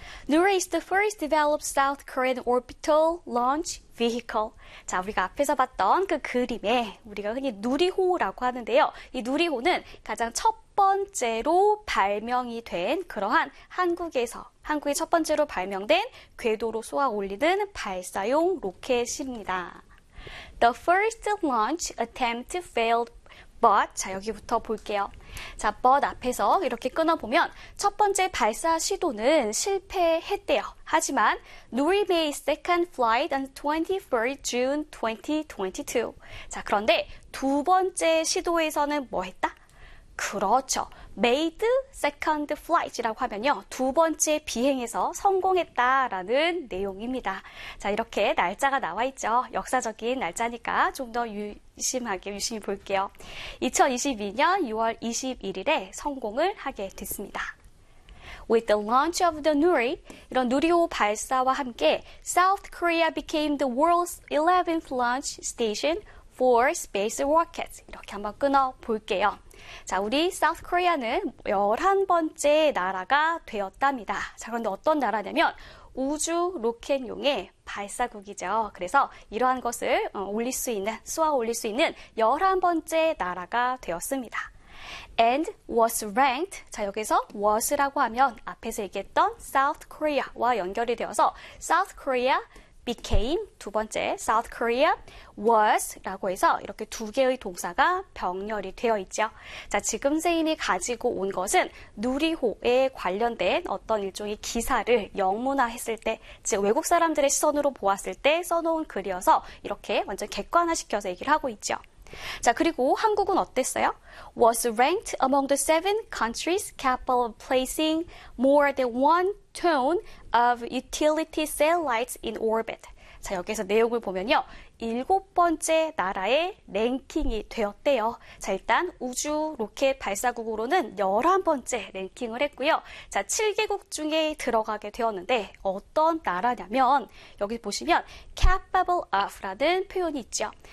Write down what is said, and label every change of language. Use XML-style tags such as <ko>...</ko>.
<en>Nura is the first developed South Korean orbital launch vehicle.</en> <ko>자, 우리가 앞에서 봤던 그 그림에 우리가 흔히 누리호라고 하는데요. 이 누리호는 가장 첫 번째로 발명이 된 그러한 한국의 첫 번째로 발명된 궤도로 쏘아 올리는 발사용 로켓입니다.</ko> <en>The first launch attempt failed but</en> <ko>자, 여기부터 볼게요. 자, but 앞에서 이렇게 끊어보면 첫 번째 발사 시도는 실패했대요. 하지만</ko> <en>Nuri made second flight on 23rd June 2022.</en> <ko>자, 그런데 두 번째 시도에서는 뭐 했다? 그렇죠.</ko> <en>made second flight</en> <ko>이라고 하면요. 두 번째 비행에서 성공했다라는 내용입니다. 자, 이렇게 날짜가 나와 있죠. 역사적인 날짜니까 좀 더 유심히 볼게요. 2022년 6월 21일에 성공을 하게 됐습니다.</ko> <en>With the launch of the Nuri,</en> <ko>이런 누리호 발사와 함께</ko> <en>South Korea became the world's 11th launch station for space rockets.</en> <ko>이렇게 한번 끊어 볼게요. 자, 우리 South Korea는 11번째 나라가 되었답니다. 자, 그런데 어떤 나라냐면 우주 로켓용의 발사국이죠. 그래서 이러한 것을 쏘아 올릴 수 있는 11번째 나라가 되었습니다.</ko> <en>And was ranked,</en> <ko>자, 여기서 was라고 하면 앞에서 얘기했던 South Korea와 연결이 되어서 South Korea became, 두 번째, South Korea was라고 해서 이렇게 두 개의 동사가 병렬이 되어 있죠. 자, 지금 세인이 가지고 온 것은 누리호에 관련된 어떤 일종의 기사를 영문화했을 때, 즉 외국 사람들의 시선으로 보았을 때 써놓은 글이어서 이렇게 완전 객관화시켜서 얘기를 하고 있죠. 자, 그리고 한국은 어땠어요?</ko> <en>Was ranked among the seven countries capable of placing more than one ton of utility satellites in orbit.</en> <ko>자, 여기서 내용을 보면요. 일곱 번째 나라의 랭킹이 되었대요. 자, 일단 우주 로켓 발사국으로는 11번째 랭킹을 했고요. 자, 7개국 중에 들어가게 되었는데 어떤 나라냐면 여기 보시면 capable of라는 표현이 있죠.</ko>